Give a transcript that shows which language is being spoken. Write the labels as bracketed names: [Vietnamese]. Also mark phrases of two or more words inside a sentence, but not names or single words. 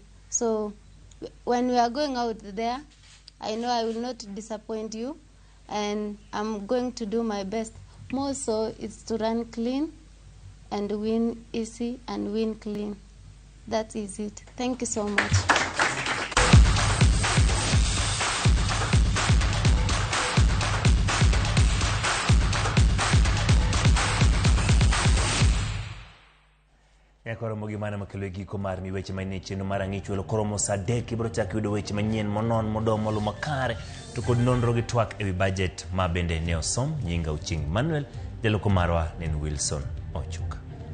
[English] So when we are going out there, I know I will not disappoint you, and I'm going to do my best. More so, it's to run clean and win easy and win clean. That is it. Thank you so much. [Luo (Kenya and Tanzania)] Koromo gimana makelo giko mar mi weche manie cheno mar ang'ichulo koromo saa 3 ibro chak yudo weche manyien monon modomo lu makare to kod nonro gi twak ewi budget ma bende ne osom nyinga Uching Manuel jaloko marwa nen Wilson Ochuka.